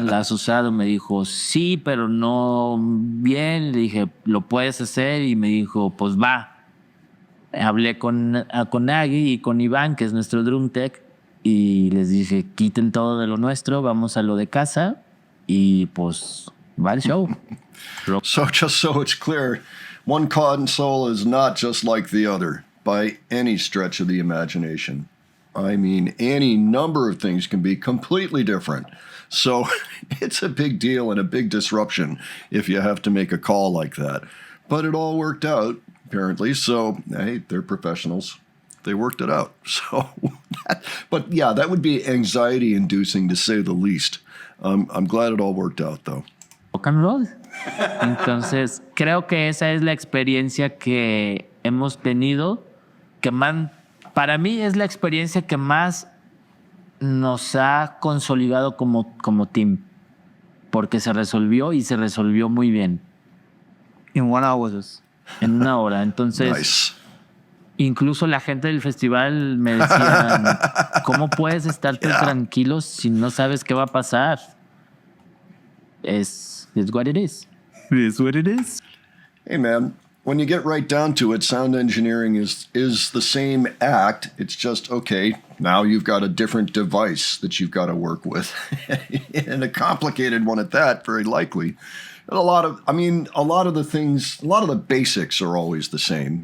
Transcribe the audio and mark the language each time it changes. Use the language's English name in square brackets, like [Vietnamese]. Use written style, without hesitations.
[Spanish] ¿La has usado? Me dijo, sí, pero no bien. Le dije, ¿lo puedes hacer? Y me dijo, pues va. Hablé con Agui y con Iván, que es nuestro drum tech, y les dije, quiten todo de lo nuestro, vamos a lo de casa, y pues va el show. [English] So just so it's clear, one console is not just like the other by any stretch of the imagination. I mean, any number of things can be completely different. So it's a big deal and a big disruption if you have to make a call like that. But it all worked out, apparently. So, hey, they're professionals. They worked it out. So, but yeah, that would be anxiety inducing to say the least. I'm glad it all worked out, though. Rock and roll. [Spanish] Entonces, creo que esa es la experiencia que hemos tenido, que para mí es la experiencia que más nos ha consolidado como team, porque se resolvió y se resolvió muy bien. [English] In 1 hour. [Spanish] En 1 hora. Entonces, [English] Nice. [Spanish] incluso la gente del festival me decía, ¿cómo puedes estar tan tranquilo si no sabes qué va a pasar? [English] It's what it is. It is what it is. Hey, man, when you get right down to it, sound engineering is the same act. It's just, okay, now you've got a different device that you've got to work with. And a complicated one at that, very likely. A lot of the basics are always the same.